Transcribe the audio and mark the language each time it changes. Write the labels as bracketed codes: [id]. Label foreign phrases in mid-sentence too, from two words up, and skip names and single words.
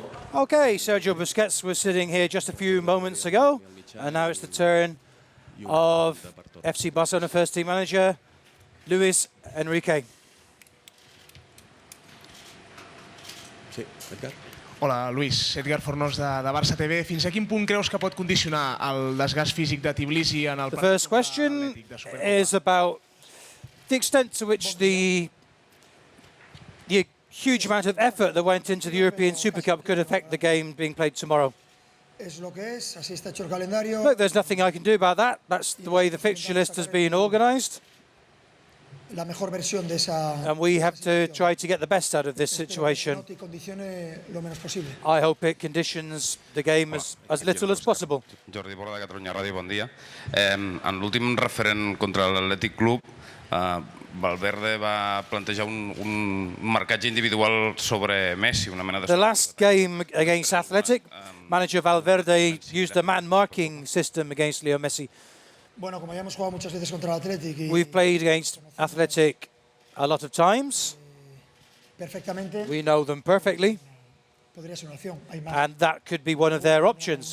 [en] Okay, Sergio Busquets was sitting here just a few moments ago, and now it's the turn of FC Barcelona first team manager, Luis Enrique. [ca] Sí, Edgar. Hola, Luis. Edgar Fornós de Barça TV. Fins a quin punt creus que pot condicionar el desgast físic de Tbilisi en el [en] The first question is about the extent to which the huge amount of effort that went into the European Super Cup could affect the game being played tomorrow. Look, there's nothing I can do about that. That's the way the fixture list has been organised. And we have to try to get the best out of this situation. I hope it conditions the game as little as possible. [ca] Jordi Borda de Catalunya Ràdio, bon dia. En l'últim referent contra l'Athletic Club, Valverde va plantejar un marcatge individual sobre Messi, una mena de... [en] The last game against Athletic, manager Valverde used a man-marking system against Leo Messi. We've played against Athletic a lot of times. We know them perfectly. And that could be one of their options.